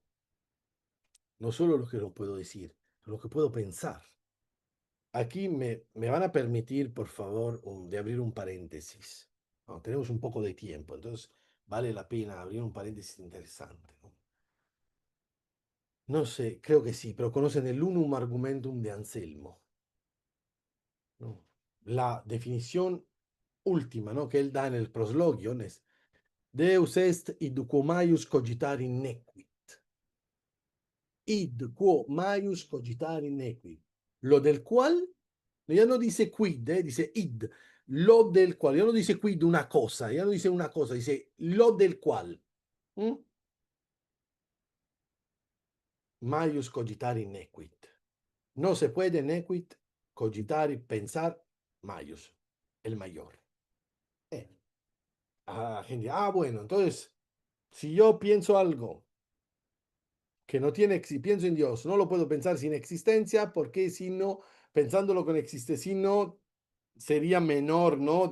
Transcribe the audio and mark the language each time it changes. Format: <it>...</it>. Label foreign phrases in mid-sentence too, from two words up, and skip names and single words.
<es>No solo lo que no puedo decir, lo que puedo pensar. Aquí me van a permitir, por favor, de abrir un paréntesis. No, tenemos un poco de tiempo, entonces vale la pena abrir un paréntesis interesante, ¿no? No sé, creo que sí, pero conocen el</es> <la>unum argumentum</la> <es>de Anselmo, ¿no? La definición última, ¿no? Que él da en el proslogion es</es> <la>Deus est id quo maius cogitari nequit. Id quo maius cogitari nequit.</la> <es>Lo del cual, ya no dice quid, dice id. Lo del cual, ya no dice quid una cosa, ya no dice una cosa, dice lo del cual.</es> <la>¿Mm? Maius cogitari nequit.</la> <es>No se puede nequit cogitar y pensar maius, el mayor. Gente, bueno, entonces, si yo pienso algo que no tiene, si pienso en Dios, no lo puedo pensar sin existencia, porque si no, pensándolo con existencia, si no, sería menor, ¿no?</es>